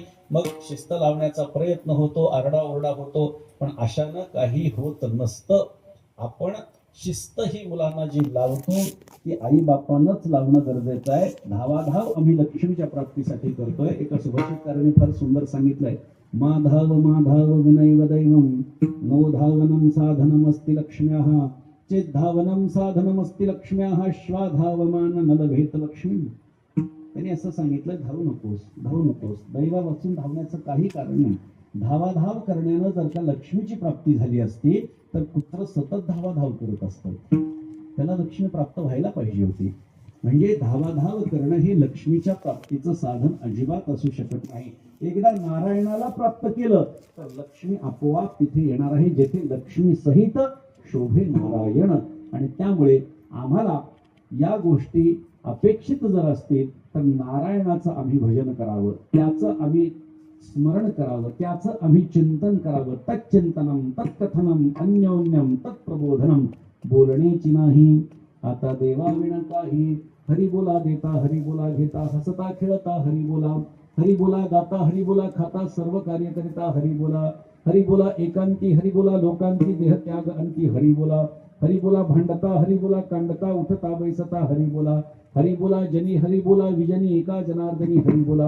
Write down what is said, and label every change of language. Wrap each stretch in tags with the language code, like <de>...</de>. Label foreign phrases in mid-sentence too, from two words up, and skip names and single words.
<mr>मग शिस्त लावण्याचा प्रयत्न होतो, आरडाओरडा होतो, पण अशानं काही होत नसतं. आपण शिस्त ही मुलांना जी लावतो ती आई बापांनाच लावणं गरजेचं आहे. धावाधाव आम्ही लक्ष्मीच्या प्राप्तीसाठी करतोय. एका सुभाषितकारांनी फार सुंदर सांगितलंय,</mr> <sa>माधाव माधाव विनैव दैवम नो धावनम साधनमस्ति लक्ष्म्याः चेद्धावनम साधनमस्ति लक्ष्म्याः श्वाधावमान न लभेत लक्ष्मी.</sa> <mr>त्यांनी असं सांगितलं, धावू नकोस, धावू नकोस. दैवा वाचून धावण्याचं काही कारण नाही. धावाधाव करण्यानं जर का लक्ष्मीची प्राप्ती झाली असती तर कुत्र सतत धावाधाव करत असतं, त्याला लक्ष्मी प्राप्त व्हायला पाहिजे होती. म्हणजे धावाधाव करणं हे लक्ष्मीच्या प्राप्तीचं साधन अजिबात असू शकत नाही. एकदा नारायणाला प्राप्त केलं तर लक्ष्मी आपोआप तिथे येणार आहे, जेथे लक्ष्मी सहित शोभे नारायण. आणि त्यामुळे आम्हाला या गोष्टी अपेक्षित जर असतील तर नारायणाचं आम्ही भजन करावं, त्याचं आम्ही स्मरण करावं, त्याचं आम्ही चिंतन करावं.</mr> <sa>तच्चिंतनम तत्कथनम अन्योन्यम तत्प्रबोधनम.</sa> <mr>बोलण्याची नाही आता देवाविण काही, हरी बोला देता हरी बोला घेता, हसता खेळता हरी बोला, हरी बोला गाता हरी बोला खाता, सर्व कार्य करिता हरी बोला, हरी बोला एकांती हरी बोला लोकांती, देह त्याग अंती हरी बोला, हरी बोला भांडता हरी बोला कांडता, उठता बैसता हरी बोला, हरी बोला जनी हरी बोला विजनी एका जनार्दनी हरी बोला.</mr>